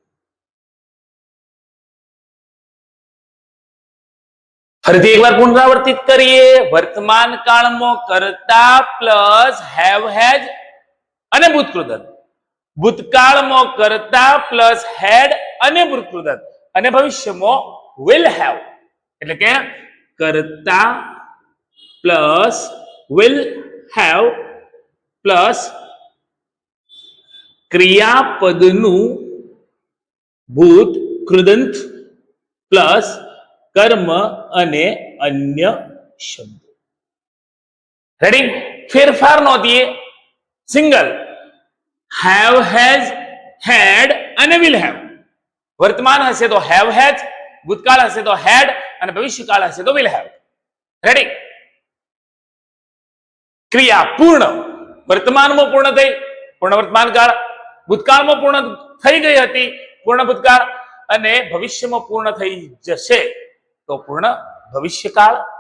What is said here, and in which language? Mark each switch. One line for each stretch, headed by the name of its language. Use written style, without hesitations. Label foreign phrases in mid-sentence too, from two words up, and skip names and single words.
Gujarati: ફરીથી એકવાર પુનરાવર્તિત કરીએ, વર્તમાન કાળમાં કર્તા
English: plus have
Gujarati: હેઝ અને ભૂતકૃદંત, ભૂતકાળમાં કર્તા
English: plus had
Gujarati: અને ભૂતકૃદંત અને ભવિષ્યમાં
English: will have,
Gujarati: એટલે કે કર્તા
English: plus will have plus
Gujarati: ક્રિયાપદનું ભૂત કૃદંત પ્લસ કર્મ અને અન્ય શબ્દો। રેડી? ફેરફાર નોંધીએ,
English: single have has had
Gujarati: અને
English: will have,
Gujarati: વર્તમાન હશે તો
English: have has,
Gujarati: ભૂતકાળ હશે તો હેડ અને ભવિષ્યકાળ હશે તો
English: will have।
Gujarati: રેડી? ક્રિયા પૂર્ણ વર્તમાનમાં પૂર્ણ થઈ, પૂર્ણ વર્તમાન કાળ, ભૂતકાળમાં પૂર્ણ થઈ ગઈ હતી પૂર્ણ ભૂતકાળ અને ભવિષ્યમાં પૂર્ણ થઈ જશે તો પૂર્ણ ભવિષ્યકાળ।